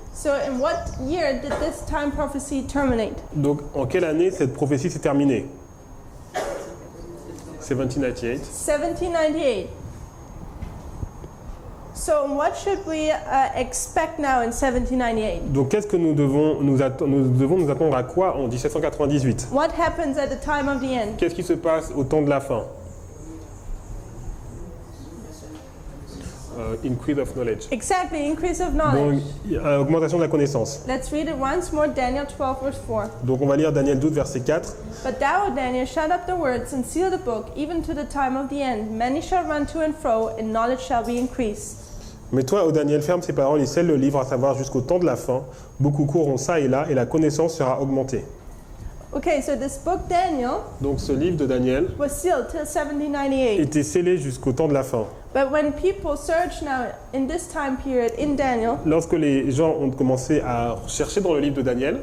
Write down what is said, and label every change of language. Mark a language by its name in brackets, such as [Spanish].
[English] So in what year did this time prophecy terminate? [French] Donc en quelle année cette prophétie s'est terminée? 1798. 1798. [English] So what should we expect now in 1798? [French] Donc qu'est-ce que nous devons nous attendre à quoi en 1798? [English] What happens at the time of the end? [French] Qu'est-ce qui se passe au temps de la fin? [English] Increase of knowledge. Exactly, increase of [French] Donc [English] knowledge. [French] augmentation de la connaissance. [English] Let's read it once more, Daniel 12, verse 4. [French] Donc on va lire Daniel 12 verset 4. [English] But thou, O Daniel, shut up the words and seal the book, even to the time of the end. Many shall run to and fro, and knowledge shall be increased. [French] Mais toi, ô Daniel, ferme ces paroles et scelle le livre, à savoir jusqu'au temps de la fin. Beaucoup courront ça et là, et la connaissance sera augmentée. [English] Okay, so this book, Daniel, [French] Donc ce livre de Daniel [English] was sealed till 1798. [French] était scellé jusqu'au temps de la fin. [English] But when people search now in this time period in Daniel, [French] Lorsque les gens ont commencé à chercher dans le livre de Daniel,